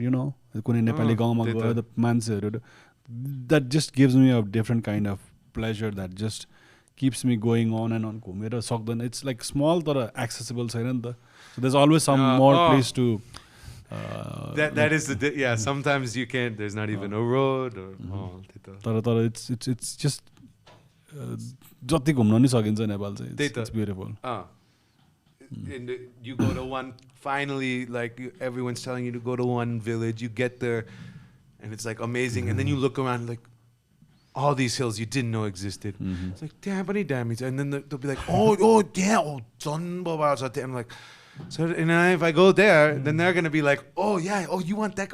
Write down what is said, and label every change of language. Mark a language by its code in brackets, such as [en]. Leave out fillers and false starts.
[en] You know, the mansir. That just gives me a different kind of pleasure that just keeps me going on and on. It's like small, but accessible. So there's always some more place to. That is the sometimes you can't, there's not even a road or it's just [ne] जति घुम्न नि सकिन्छ नेपाल चाहिँ. [en] It's beautiful. And you go to one, finally, like everyone's telling you to go to one village, you get there and it's like amazing, and then you look around like all these hills you didn't know existed. It's like damn, and then they'll be like oh damn, I'm like, so, and if I go there, then they're gonna be like, oh yeah, oh you want that?